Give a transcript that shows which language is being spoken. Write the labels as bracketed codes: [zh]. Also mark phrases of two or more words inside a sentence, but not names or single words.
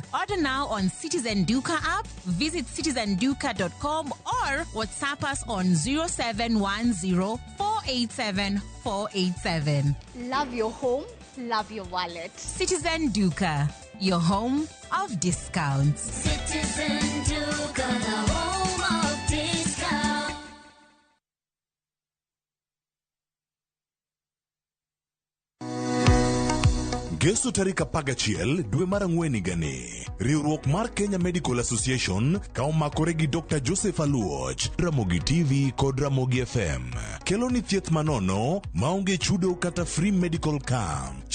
[en] Order now on Citizen Duka app, visit citizenduka.com or WhatsApp us on 0710 487 487. Love your home, love your wallet. Citizen Duka, your home of discounts. Citizen Duka, the home of discounts. [luo] Geso tarika pagachiel dwe mar ang'wen higani, riwruok mar Kenya Medical Association ka omakore gi Dr. Joseph Aluoch, Ramogi TV kod Ramogi FM kelo ni thieth manono maonge chudo kata [en] free medical camp.